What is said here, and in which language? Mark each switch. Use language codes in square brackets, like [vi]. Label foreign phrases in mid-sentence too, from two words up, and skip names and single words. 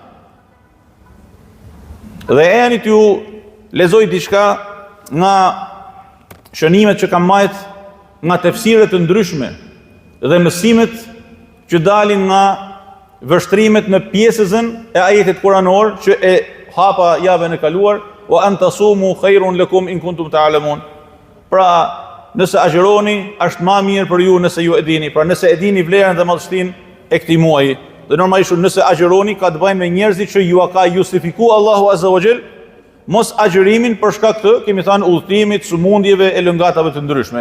[sq] Dhe eni t'ju lexoj diçka nga shënimet që kam marrë nga tefsire të ndryshme dhe mësimet që dalin nga vështrimet në pjesën e ajetit kuranor që e hapa javën e kaluar, [ar] وأن تصوموا خير لكم إن كنتم تعلمون. [sq] Pra, nëse agjëroni, është më mirë për ju nëse ju e dini. Pra, nëse e dini vlerën dhe madhështinë e këtij muaji. Dhe normalisht nëse agjëroni ka të bëjë me njerëzit që ju ka justifikuar Allahu [ar] عز وجل [sq] mos agjërimin për shkak të, kemi thënë, udhëtimit, sëmundjeve e lëngatave të ndryshme.